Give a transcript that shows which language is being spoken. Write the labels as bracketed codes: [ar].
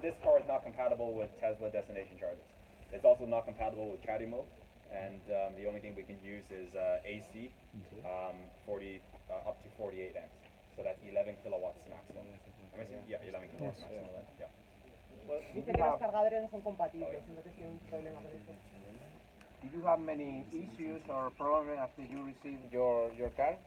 [en] this car is not compatible with Tesla destination charges. It's also not compatible with caddy mode, and the only thing we can use is AC, 40 up to 48 amps. So that's 11 kilowatts maximum. Yeah, 11 kilowatts maximum. Yeah. [es] Dice que los cargadores no son compatibles, entonces tiene un problema con eso. [en] Did you have many issues or problems after you received your car?